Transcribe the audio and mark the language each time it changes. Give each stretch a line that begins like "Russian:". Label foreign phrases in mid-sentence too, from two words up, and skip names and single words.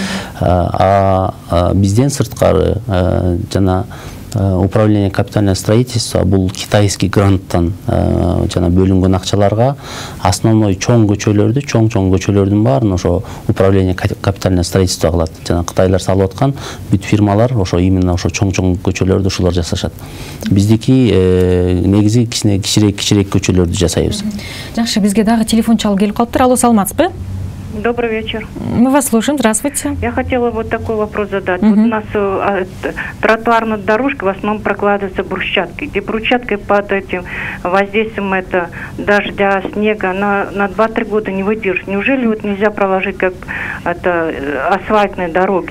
Kyrgyz: Бизден сырткары жана
Russian: управление капитальное строительство
Kyrgyz: бул китайский гранттан жана бөлүнгөн акчаларга основной чоң көчөлөрдүн баарын ошо
Russian: управление капитальное строительство
Kyrgyz: кылат. Жана кытайлар салып аткан бүт фирмалар ошо именно ошо чоң көчөлөрдү ушулар жасашат. Биздики негизи кичирээк көчөлөрдү жасайбыз. Жакшы, бизге дагы телефон чалып келип калыптыр. Алло, саламатсызбы?
Russian: Добрый вечер. Мы вас слушаем. Здравствуйте. Я хотела вот такой вопрос задать. Вот у нас тротуарная дорожка в основном прокладывается брусчаткой. Где брусчаткой под этим воздействием дождя, снега на 2-3 года не выдержит. Неужели вот нельзя проложить как асфальтные дороги?